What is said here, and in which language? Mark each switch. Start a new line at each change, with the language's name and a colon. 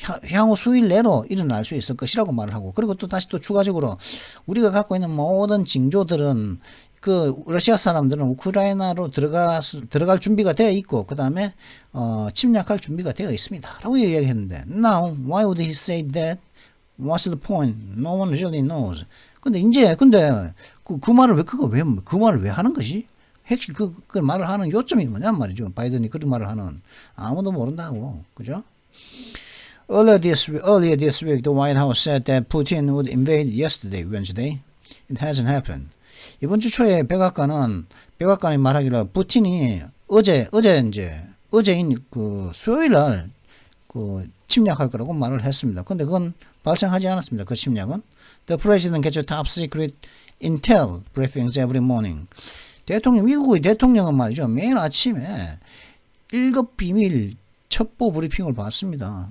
Korean: 향후 수일 내로 일어날 수 있을 것이라고 말을 하고 그리고 또 다시 또 추가적으로 우리가 갖고 있는 모든 징조들은 그 러시아 사람들은 우크라이나로 들어갈 준비가 되어 있고 그 다음에 침략할 준비가 되어 있습니다. 라고 얘기했는데
English: Now, why would he say that? What's the point? No one really knows.
Korean: 근데 그 말을 그 말을 왜 하는 것이? 핵심 그 말을 하는 요점이 뭐냐 말이죠. 바이든이 그런 말을 하는 아무도 모른다고. 그죠?
English: Earlier this week, the White House said that Putin would invade yesterday, Wednesday. It hasn't happened.
Korean: 이번 주 초에 백악관이 말하기를 푸틴이 어제인 그 수요일 날 그 침략할 거라고 말을 했습니다. 근데 그건 발생하지 않았습니다. 그 침략은.
English: The president gets top secret intel briefings every morning.
Korean: 미국의 대통령은 말이죠. 매일 아침에 1급 비밀 첩보 브리핑을 받습니다.